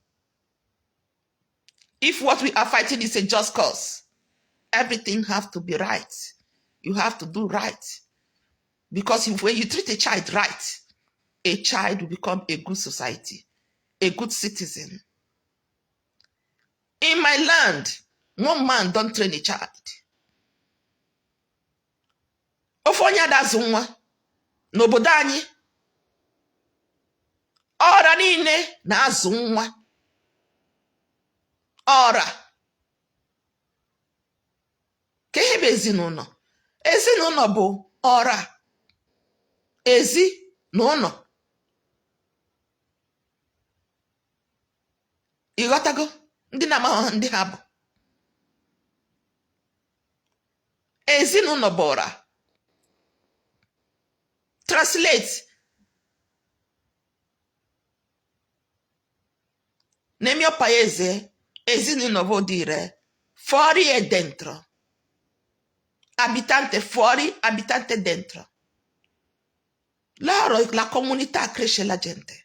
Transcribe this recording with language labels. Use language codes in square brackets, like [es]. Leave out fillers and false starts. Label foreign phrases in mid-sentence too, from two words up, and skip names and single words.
[en] If what we are fighting is a just cause, everything has to be right. You have to do right. Because when you treat a child right, a child will become a good society, a good citizen. In my land, one man don't train a child. [ig] Ofonya dazu nwa n'obodo anyị ọra niile na-azụ nwa ọra ka ihe bụ ezinụlọ. Ezinụlọ bụ ọra. Ezi na ụlọ. Ịghọtago ndị na-amaghị ndị ha bụ. Ezinụlọ bụ ọra. [en] Translate. [it] Nel mio paese, ezinụlọ vuol dire fuori e dentro. Abitante fuori, abitante dentro. La comunità cresce la gente.